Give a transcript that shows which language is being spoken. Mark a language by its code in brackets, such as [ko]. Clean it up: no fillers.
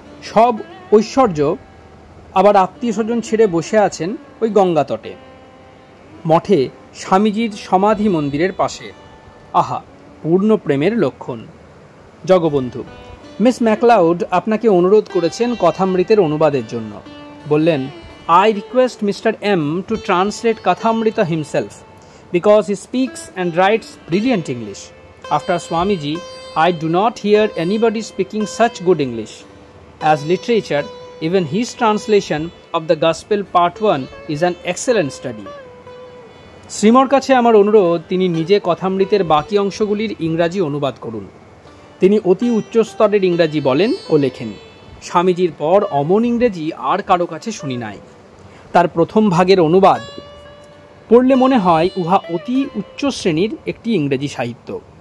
[bn] সব ঐশ্বর্য, আবার আত্মীয় স্বজন ছেড়ে বসে আছেন ওই গঙ্গা তটে, মঠে স্বামীজির সমাধি মন্দিরের পাশে। আহা, পূর্ণ প্রেমের লক্ষণ। জগবন্ধু, মিস ম্যাকলাউড আপনাকে অনুরোধ করেছেন কথামৃতের অনুবাদের জন্য। [en] বললেন, I request Mr. M to translate Kathamrita himself, because he speaks and writes brilliant English. After Swamiji, I do not hear anybody speaking such good English. as literature, even his translation of the Gospel Part 1 is an excellent study. [bn] শ্রীমর কাছে আমার অনুরোধ, তিনি নিজে কথামৃতের বাকি অংশগুলির ইংরাজি অনুবাদ করুন। তিনি অতি উচ্চ স্তরের ইংরাজি বলেন ও লেখেন। স্বামীজির পর অমন ইংরেজি আর কারো কাছে শুনি নাই। তার প্রথম ভাগের অনুবাদ পড়লে মনে হয় উহা অতি উচ্চ শ্রেণীর একটি ইংরেজি সাহিত্য।